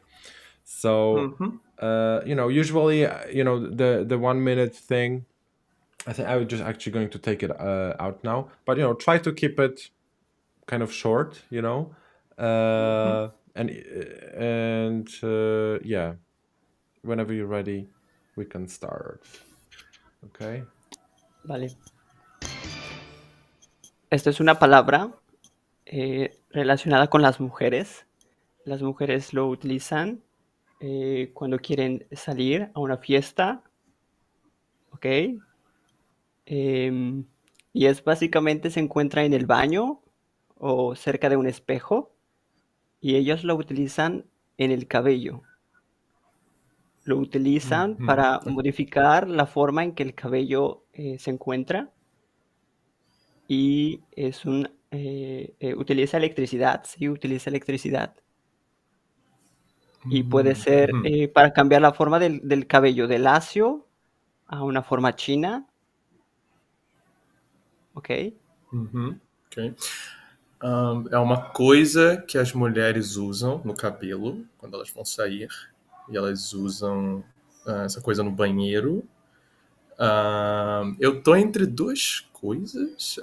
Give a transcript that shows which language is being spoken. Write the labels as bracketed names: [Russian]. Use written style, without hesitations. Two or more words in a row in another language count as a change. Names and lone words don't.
[English] So usually the 1 minute thing, I think I was just actually going to take it out now, but try to keep it kind of short, and yeah, whenever you're ready, we can start. Okay. [Spanish] Vale. Esto es una palabra relacionada con las mujeres. Las mujeres lo utilizan cuando quieren salir a una fiesta, ¿ok? Y es básicamente se encuentra en el baño o cerca de un espejo y ellos lo utilizan en el cabello. Lo utilizan para modificar la forma en que el cabello se encuentra y utiliza electricidad, sí, utiliza electricidad. Y puede ser para cambiar la forma del cabello de lacio a una forma china, ok? [Portuguese] Ok. É uma coisa que as mulheres usam no cabelo quando elas vão sair. E elas usam essa coisa no banheiro. Eu tô entre duas coisas.